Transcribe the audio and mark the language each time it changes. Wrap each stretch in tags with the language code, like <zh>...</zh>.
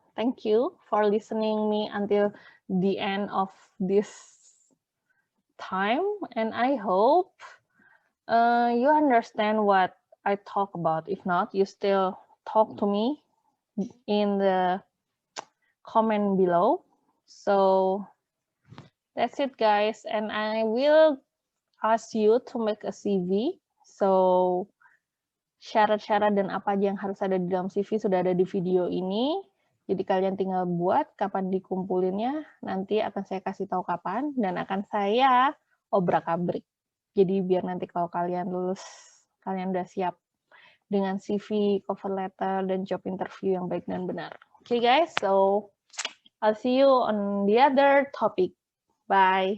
<en>Thank you for listening me until the end of this time, and I hope you understand what I talk about. If not, you still talk to me in the comment below. So that's it, guys, and I will ask you to make a CV.</en> <id>So syarat-syarat dan apa aja yang harus ada di dalam CV sudah ada di video ini. Jadi kalian tinggal buat kapan dikumpulinnya, nanti akan saya kasih tahu kapan, dan akan saya obrak-abrik. Jadi biar nanti kalau kalian lulus, kalian udah siap dengan CV, cover letter, dan job interview yang baik dan benar.</id> <en>Okay guys, so I'll see you on the other topic. Bye.</en>